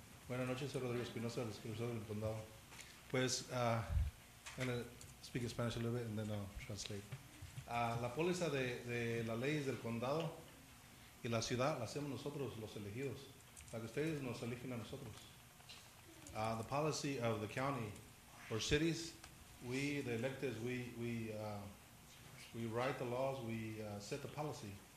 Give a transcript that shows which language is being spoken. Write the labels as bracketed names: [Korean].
[Spanish] Buenas noches, soy Rodrigo Espinosa, el supervisor del condado. [English] Pues, I'm going to speak in Spanish a little bit and then I'll translate. [Spanish] La póliza de las leyes del condado y la ciudad la hacemos nosotros, los elegidos, para que ustedes nos eligen a nosotros. [English] The policy of the county or cities, we, the electeds, we write the laws, we set the policy.